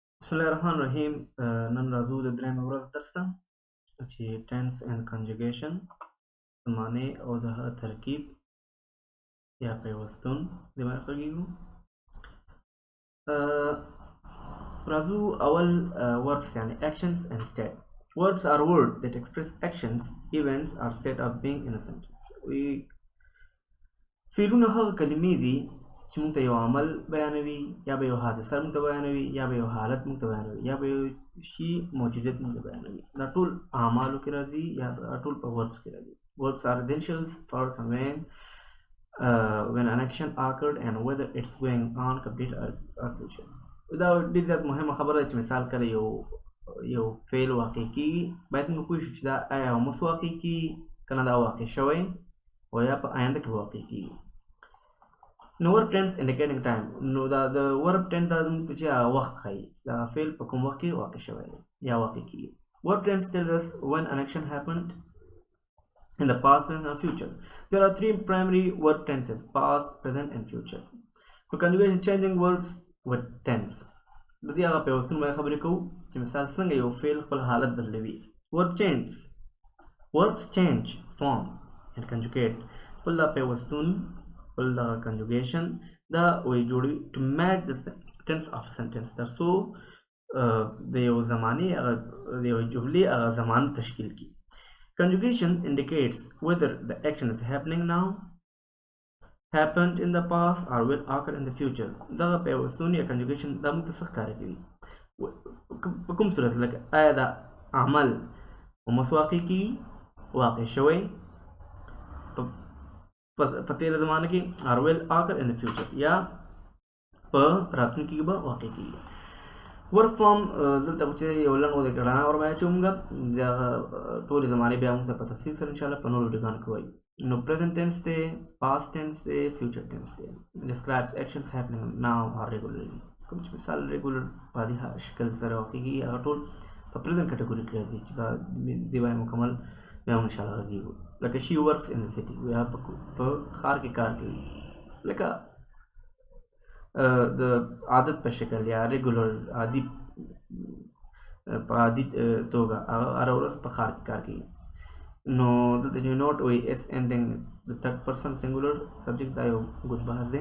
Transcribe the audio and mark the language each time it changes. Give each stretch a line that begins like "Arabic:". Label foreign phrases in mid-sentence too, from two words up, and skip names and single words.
Arabic: بسم الله الرحمن الرحیم.
Pashto: نن راځو د درېیمې ورځ درس ته چې
English: tense and conjugation
Pashto: زمانې او د هغه ترکیب یا پیوستون د باندې غږیږو. راځو اول verbs یعنی
English: actions and state. Verbs are words that express actions, events or state of being in a sentence.
Pashto: فعلونه هغه کلمې دي چې موږ ته یو عمل بیانوي، یا به یو حادثه موږ ته بیانوي، یا به یو حالت موږ ته بیانوي، یا به یو شي موجودیت موږ ته بیانوي. دا ټول اعمالو کې راځي یا ټول په verbs کې راځي.
English: Verbs are essentials for conveying when an action occurred and whether it's going on, complete or future.
Pashto: دا ډېر زیات مهمه خبره ده چې مثال کله یو فعل واقع کېږي، باید موږ پوه شو چې دا آیا اوس واقع کېږي که نه دا واقع شوی او یا په آینده کې به واقع کېږي. نو
English: verb tense indicating time.
Pashto: نو دا د
English: verb tense
Pashto: دا موږ ته چې وخت ښایي دا فعل په کوم وخت کې واقع شوی دی یا واقع کېږي.
English: Verb tense tells us when an action happened in the past, present or future. There are three primary verb tenses: past, present and future.
Pashto: نو
English: conjugation changing verbs with tense.
Pashto: د دې هغه پیوستون باندې خبرې کوو چې مثال څنګه یو فعل خپل حالت بدلوي.
English: Verbs change form and conjugate.
Pashto: خپل دا پیوستون خپل دا conjugation دا وایي جوړوي
English: to match the tense of sentence
Pashto: تر څو د یو زمانې هغه د یو جملې هغه زمان تشکیل کړي.
English: Conjugation indicates whether the action is happening now, happened in the past or will occur in the future.
Pashto: دا پیوستون یا conjugation دا موږ ته څه ښکاره کوي په کوم صورت، لکه آیا دا عمل اوس واقع کېږي، واقع شوی په تېره زمانه کې،
English: or will occur in the future
Pashto: یا په راتلونکي کې به واقع کېږي.
English: work from
Pashto: دلته چې یو لنډ غوندې ګړنه ورباندې اچوم د ټولې زمانې بیا موږ په تفصیل سره انشاءالله په نورو ویډیوګانو کې وایو. نو
English: present tense دی، past tense دی، future tense دی. describes actions happening now or regularly.
Pashto: کوم چې مثال ریګولر په عادي شکل سره واقع کېږي هغه ټول په
English: present category
Pashto: کې راځي چې دې باندې مکمل بیا هم انشاءالله غږیږو. لکه
English: she works in the city.
Pashto: یا په ښار کې کار کوي، لکه د عادت په شکل یا ریګولر عادي په عادي توګه هره ورځ په ښار کې کار کوي. نو دلته چې نوټ وایي
English: s ending the third person singular subject
Pashto: دا یو ګډ بحث دی.